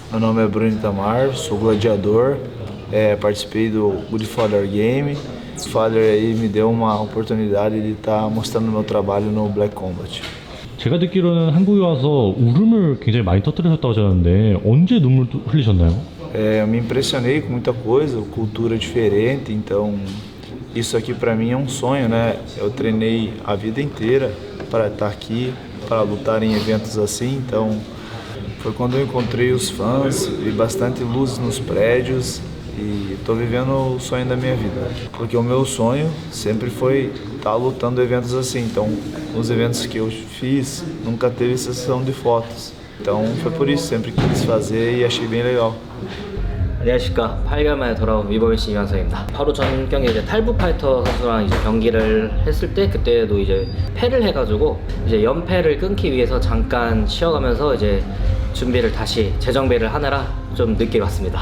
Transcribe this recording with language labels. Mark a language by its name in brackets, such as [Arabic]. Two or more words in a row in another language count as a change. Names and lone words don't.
[Portuguese] Meu nome é Bruno Itamar, sou gladiador, participei do Godfather Game. O Father aí me deu uma oportunidade de estar mostrando meu trabalho no Black Combat. [Korean] 제가 듣기로는 한국에 와서 울음을 굉장히 많이 터뜨리셨다고 하셨는데 언제 눈물 흘리셨나요? [Portuguese] Eu me impressionei com muita coisa, cultura diferente, então isso aqui para mim é um sonho, né? Eu treinei a vida inteira para estar aqui, para lutar em eventos assim, então foi quando eu encontrei os fãs, vi bastante luzes nos prédios e estou vivendo o sonho da minha vida. Porque o meu sonho sempre foi estar lutando eventos assim, então os eventos que eu fiz nunca teve sessão de fotos. Então foi por isso, sempre quis fazer e achei bem legal. [Korean] 안녕하십니까. 8개월 만에 돌아온 위버맨시 이완성입니다. 바로 전 경기 이제 탈북 파이터 선수랑 이제 경기를 했을 때 그때도 이제 패를 해가지고 이제 연패를 끊기 위해서 잠깐 쉬어가면서 이제 준비를 다시 재정비를 하느라 좀 늦게 왔습니다.